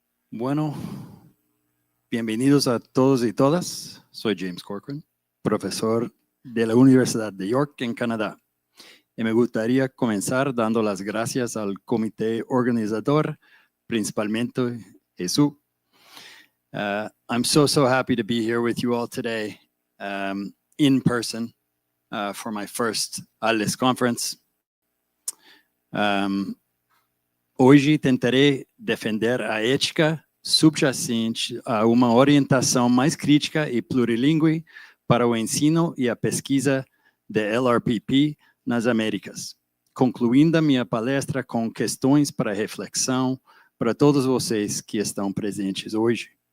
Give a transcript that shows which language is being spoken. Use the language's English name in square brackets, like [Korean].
[Spanish] Bueno, bienvenidos a todos y todas. Soy James Corcoran, profesor de la Universidad de York en Canadá. Y me gustaría comenzar dando las gracias al comité organizador, principalmente Jesús. [English] I'm so happy to be here with you all today in person for my first ALES conference. [Portuguese] Hoje tentarei defender a ética subjacente a uma orientação mais crítica e plurilingüe para o ensino e a pesquisa de LRPP nas Américas, concluindo a minha palestra com questões para reflexão para todos vocês que estão presentes hoje.